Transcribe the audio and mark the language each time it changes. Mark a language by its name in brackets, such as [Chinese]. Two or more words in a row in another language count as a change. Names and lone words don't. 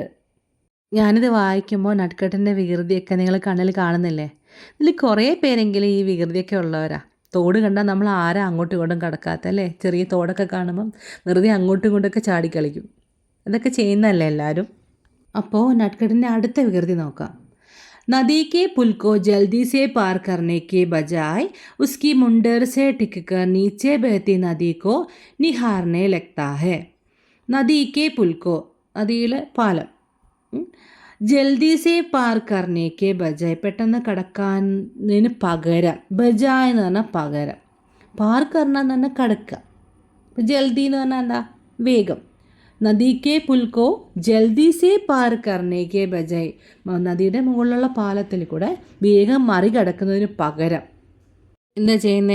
[Malayalam] ഞാനിത് വായിക്കുമ്പോൾ നട്ട്കട്ടിൻ്റെ വികൃതിയൊക്കെ നിങ്ങൾ കണ്ണിൽ കാണുന്നില്ലേ? ഇതിൽ കുറേ പേരെങ്കിലും ഈ വികൃതിയൊക്കെ ഉള്ളവരാ. തോട് കണ്ടാൽ നമ്മൾ ആരാ അങ്ങോട്ടും ഇങ്ങോട്ടും കിടക്കാത്തല്ലേ? ചെറിയ തോടൊക്കെ കാണുമ്പം വെറുതെ അങ്ങോട്ടും ഇങ്ങോട്ടൊക്കെ ചാടിക്കളിക്കും. ഇതൊക്കെ ചെയ്യുന്നതല്ലേ എല്ലാവരും? അപ്പോൾ നട്ട്കട്ടിൻ്റെ അടുത്ത വികൃതി നോക്കാം. [Hindi] नदी के पुल को जल्दी से पार करने के बजाय उसकी मुंडर से टिककर नीचे बहती नदी को निहारने लगता है. नदी के पुल को, [Malayalam] നദിയിലെ പാലം, [Hindi] जल्दी से पार करने के बजाय [Malayalam] പെട്ടെന്ന് കടക്കാനതിന് പകരം, ബജായ് എന്ന് പറഞ്ഞാൽ പകരം, [Hindi] पार करना [Malayalam] എന്ന് പറഞ്ഞാൽ കടക്കുക. ജൽദി എന്ന് പറഞ്ഞാൽ എന്താ? വേഗം. [Hindi] नदी के पुल को जल्दी से पार करने के बजाय, [Malayalam] നദിയുടെ മുകളിലുള്ള പാലത്തിൽ കൂടെ വേഗം മറികടക്കുന്നതിന് പകരം എന്താ ചെയ്യുന്നേ?